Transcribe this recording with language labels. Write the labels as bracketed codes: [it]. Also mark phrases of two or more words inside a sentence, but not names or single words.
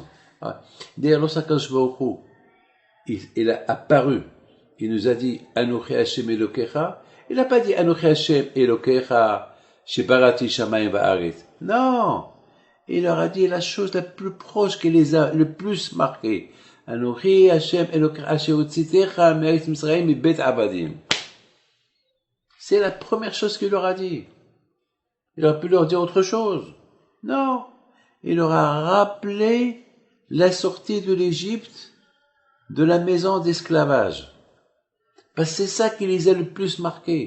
[fr] D'ailleurs, lorsque Kadosh Baruch Hu, il a apparu il nous a dit [he] אנכי השם אלקיך. [fr] Il n'a pas dit [he] אנכי השם אלקיך שבראתי שמים וארץ. [fr] Non, il leur a dit la chose la plus proche qui les a le plus marqués. [he] אנכי השם אלקיך אשר הוצאתיך מארץ מצרים מבית עבדים. [fr] C'est la première chose qu'il leur a dit. Il aurait pu leur dire autre chose. Non, il leur a rappelé la sortie de l'Égypte de la maison d'esclavage. Parce que c'est ça qui les a le plus marqués.